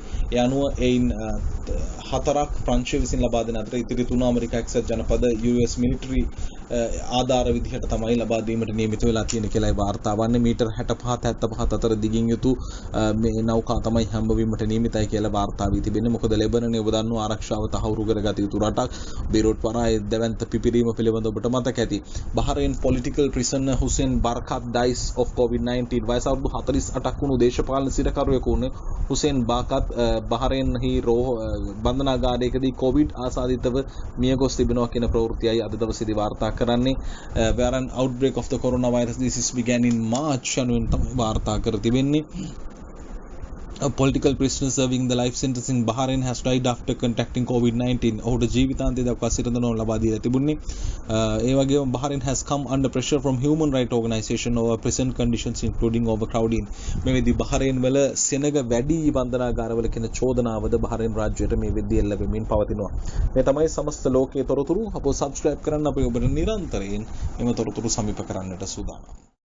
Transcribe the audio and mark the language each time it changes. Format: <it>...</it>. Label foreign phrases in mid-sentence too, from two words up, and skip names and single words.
<si>ඒ අනුව එයින් 4ක් ප්‍රංශය විසින් ලබා දෙන අතර ඉතිරි 3 ඇමරිකා එක්සත් ජනපද</si> <en>US military</en> <si>ආධාර විදිහට තමයි ලබා දීමට නියමිත වෙලා තියෙන කියලා වාර්තා වන්නේ. මීටර් 65-75 අතර දිගින් යුතු මේ නෞකා තමයි හැම්බවීමට නියමිතයි කියලා වාර්තා වී තිබෙන්නේ. මොකද ලෙබනනේ ඔබ දන්නවා ආරක්ෂාව තහවුරු කරගත යුතු රටක්. බේරෝට් පරායේ දෙවන්ත පිපිරීම පිළිබඳව ඔබට මතක ඇති.</si> <en>බහරේන් political prisoner හුසේන් බර්කත් dies of COVID-19.</en> <si>වයස අවුරුදු 48ක් වුණු දේශපාලන සිරකරුවෙකු වුණ හුසේන් බර්කත් බහරේන්හි බන්ධනාගාරයකදී කොවිඩ් ආසාදිතව මිය ගොස් තිබෙනවා කියන ප්‍රවෘත්තියයි අද දවසේදී වාර්තා කරන්නේ.</si> <en>where an outbreak of the coronavirus disease began in March</en> <si>යනුවෙන් තමයි වාර්තා කර තිබෙන්නේ.</si> <en>A political prisoner serving the life sentence in Bahrain has died after contracting COVID-19.</en> <si>ඔහුට ජීවිතාන්තය දක්වා සිරදනව ලබා දීලා තිබුණේ. ඒ වගේම</si> <en>Bahrain has come under pressure from human rights organisation over prison conditions including overcrowding.</en> <si>මේ වෙද්දී බහරේන් වල සෙනග වැඩි බන්ධනාගාරවල කියන චෝදනාවද බහරේන් රාජ්‍යයට මේ වෙද්දී එල්ල වෙමින් පවතිනවා. මේ තමයි සමස්ත ලෝකයේ තොරතුරු. අපෝ subscribe කරන්න අපි ඔබට නිරන්තරයෙන් එම තොරතුරු සමීප කරන්නට සූදානම්.</si>